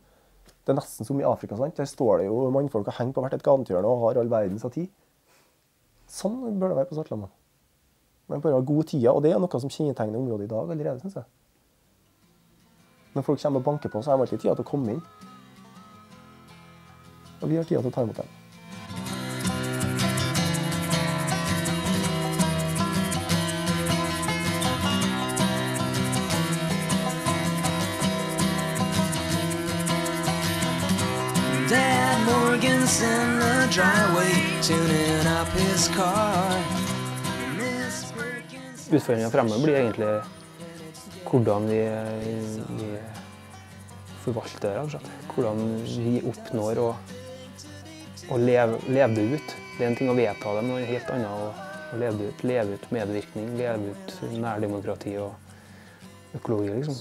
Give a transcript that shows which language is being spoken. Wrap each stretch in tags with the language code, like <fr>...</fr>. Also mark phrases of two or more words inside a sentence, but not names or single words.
<no>Det er nesten som i Afrika, sant? Der står det jo mannfolk og henger på hvert et gatehjørne og har all verdens av tid. Sånn bør det være på Svartlamoen. Men bare ha god tida, og det er noe som kjennetegner området i dag allerede, synes jeg. Når folk kommer og banker på, så har de alltid tida til å komme inn. Og vi har tida til å ta imot dem.</no> <en>Dad Morgan's in the driveway, tuning up his car.</en> <no>Utfordringen fremover blir egentlig hvordan vi forvalter det, rett og slett. Hvordan vi oppnår å leve det ut. Det er en ting å vedta det, men det er helt annet å leve ut medvirkning, leve ut nærdemokrati og økologi, liksom.</no>